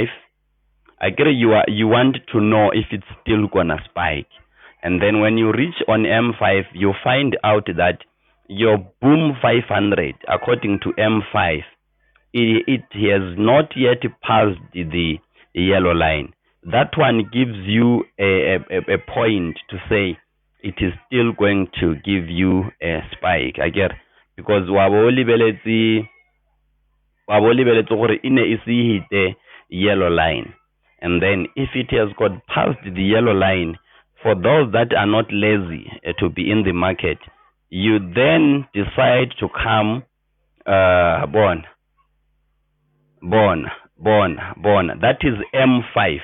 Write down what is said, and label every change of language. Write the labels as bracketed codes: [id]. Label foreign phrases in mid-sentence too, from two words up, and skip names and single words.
[en] I get it, you want to know if it's still gonna spike, and then when you reach on M5, you find out that your boom 500, according to M5, it has not yet passed the yellow line. That one gives you a point to say it is still going to give you a spike. I get, because [tn] wa bo lebeletse gore e ne e se [en] hit yellow line, and then if it has got past the yellow line, for those that are not lazy to be in the market, you then decide to come born. That is M5.